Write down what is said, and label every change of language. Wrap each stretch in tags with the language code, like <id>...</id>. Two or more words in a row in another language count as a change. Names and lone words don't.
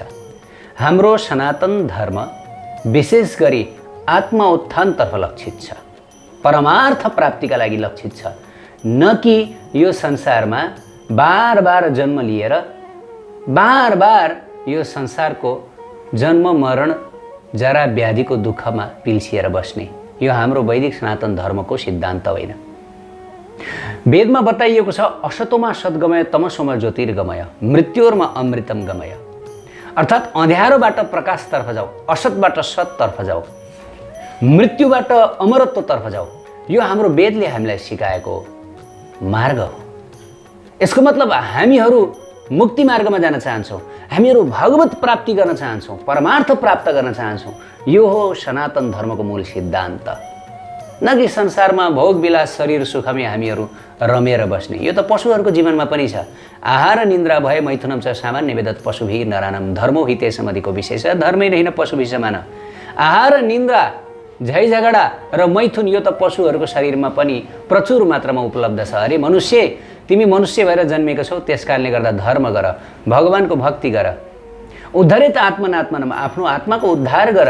<ne>हाम्रो सनातन धर्म विशेष गरी आत्मा उत्थानतर्फ लक्षित छ, परमार्थ प्राप्तिका लागि लक्षित छ, न कि यो संसारमा बार बार जन्म लिएर बार बार यो संसारको जन्म मरण जरा व्याधिको दुःखमा पिल्सिएर बस्ने। यो हाम्रो वैदिक सनातन धर्मको सिद्धान्त होइन। वेदमा बताइएको छ,</ne> <sa>असतोमा सद्गमय तमसोमा ज्योतिर्गमय मृत्योर्मा अमृतम गमय।</sa> <ne>अर्थात् अँध्यारोबाट प्रकाशतर्फ जाऊ, असतबाट सततर्फ जाऊ, मृत्युबाट अमरत्वतर्फ जाऊ। यो हाम्रो वेदले हामीलाई सिकाएको मार्ग हो। यसको मतलब हामीहरू मुक्ति मार्गमा जान चाहन्छौँ, हामीहरू भगवत प्राप्ति गर्न चाहन्छौँ, परमार्थ प्राप्त गर्न चाहन्छौँ। यो हो सनातन धर्मको मूल सिद्धान्त, न कि संसारमा भोगविलास शरीर सुखमै हामीहरू रमेर बस्ने। यो त पशुहरूको जीवनमा पनि छ।</ne> <sa>आहार निन्द्रा भए मैथुनम च सामान्य वेदत पशुभिः नरानम धर्मो हिते समधिको विशेष धर्मै होइन पशुभिः समान।</sa> <ne>आहार निन्द्रा झै झगडा र मैथुन यो त पशुहरूको शरीरमा पनि प्रचुर मात्रामा उपलब्ध छ। अरे मनुष्य, तिमी मनुष्य भएर जन्मेको छौ, त्यसकारणले गर्दा धर्म गर, भगवानको भक्ति गर, उद्धारित आत्मनात्मनमा आफ्नो आत्माको उद्धार गर।</ne>